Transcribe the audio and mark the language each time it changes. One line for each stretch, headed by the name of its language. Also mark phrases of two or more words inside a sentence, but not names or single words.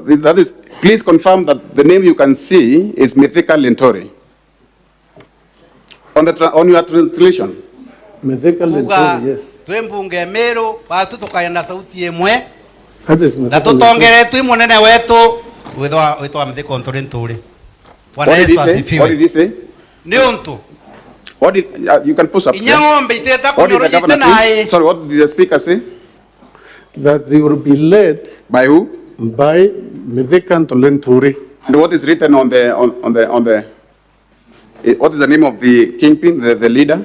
English: That is, please confirm that the name you can see is Methika Lintore. On your translation. Methika Lintore, yes.
Meru: Twembunge Meru, watu tukaenda sauti emwe.
English: That is Methika
Meru: Na tutongere twi munene wetu witwa Methika Lintore.
English: What did he say?
Meru: Ni untu.
English: What did you can push up? What did the governor say? Sorry, what did the speaker say? That they will be led by who? By Methika Lintore. And what is written on the what is the name of the kingpin, the leader?